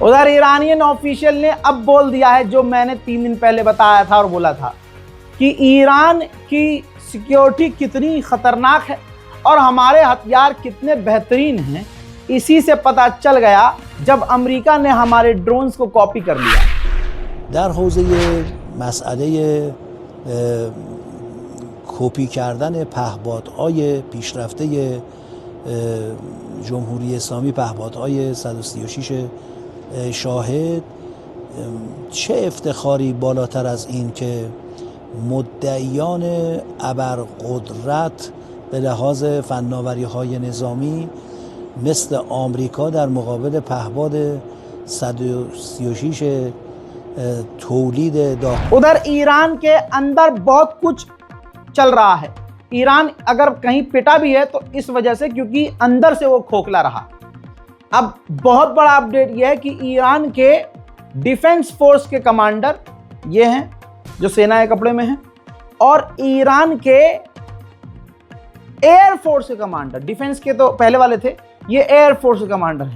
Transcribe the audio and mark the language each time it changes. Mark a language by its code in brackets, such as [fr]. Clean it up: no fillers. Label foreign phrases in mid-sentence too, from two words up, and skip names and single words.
[hi] उधर [en] Iranian official [hi] ने अब बोल दिया है जो मैंने 3 दिन पहले बताया था और बोला था कि ईरान की सिक्योरिटी कितनी खतरनाक है और हमारे हथियार कितने बेहतरीन हैं, इसी से पता चल गया जब अमेरिका ने हमारे ड्रोन्स को कॉपी कर लिया। [fa] در حوزه مسئله کپی کردن پهپادهای پیشرفته جمهوری اسلامی، پهپادهای 136 شاهد، چه افتخاری بالاتر از این که مدعیان ابرقدرت به لحاظ فناوری‌های نظامی مثل آمریکا در مقابل پهپاد 136 तौलीद। [hi] उधर ईरान के अंदर बहुत कुछ चल रहा है। ईरान अगर कहीं पिटा भी है तो इस वजह से क्योंकि अंदर से वो खोखला रहा। अब बहुत बड़ा अपडेट ये है कि ईरान के [en] defense force [hi] के कमांडर ये हैं जो सेना के कपड़े में हैं और ईरान के [en] air force [hi] के कमांडर, डिफेंस के तो पहले वाले थे, ये [en] air force [hi] के कमांडर हैं।